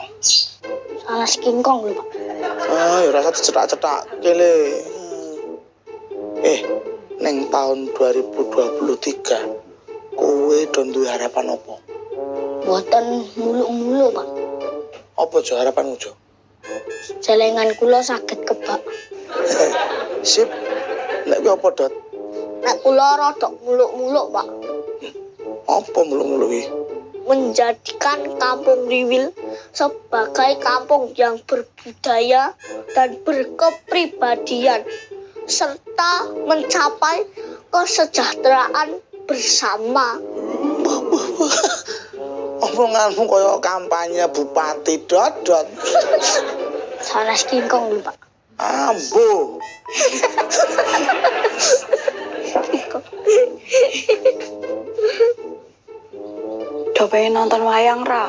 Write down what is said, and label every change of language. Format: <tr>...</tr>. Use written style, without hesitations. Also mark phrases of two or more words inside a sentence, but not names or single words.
<jv>Sanes kingkong lho, Pak. Ah, ya rasa dicetak-cetak kele. Neng tahun 2023 kowe do duwe harapan apa? Mboten muluk-muluk, Pak. Apa jo harapanmu jo? Jelengan kula saged kebak. Sip. Nek kowe apa dot? Nek kula rada muluk-muluk, Pak. Apa muluk-muluk iki?</jv> <id>Menjadikan Kampung Riwil sebagai kampung yang berbudaya dan berkepribadian serta mencapai kesejahteraan bersama.</id> <jv>Omonganmu kaya kampanye bupati dot. Sanes kingkong lho, Pak. Ambo. Do pengen nonton wayang ra?</jv>